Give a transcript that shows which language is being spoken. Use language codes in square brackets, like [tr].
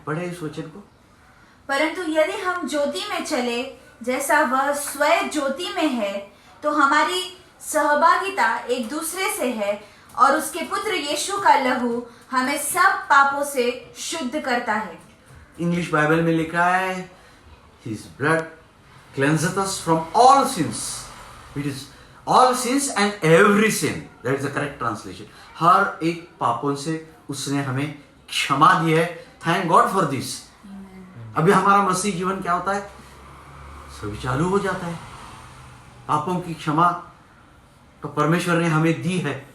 [hi] पढ़े इस वचन को। परंतु यदि हम ज्योति में चले जैसा वह स्वयं ज्योति में है, तो हमारी सहभागिता एक दूसरे से है और उसके पुत्र यीशु का लहू हमें सब पापों से शुद्ध करता है। इंग्लिश बाइबल में लिखा है [en] His blood cleanseth us from all sins. It is all sins and every sin. That is the correct translation. [hi] हर एक पापों से उसने हमें क्षमा दी है। [en] Thank God for this. [hi] अभी हमारा मसीह जीवन क्या होता है? सभी चालू हो जाता है। पापों की क्षमा तो परमेश्वर ने हमें दी है।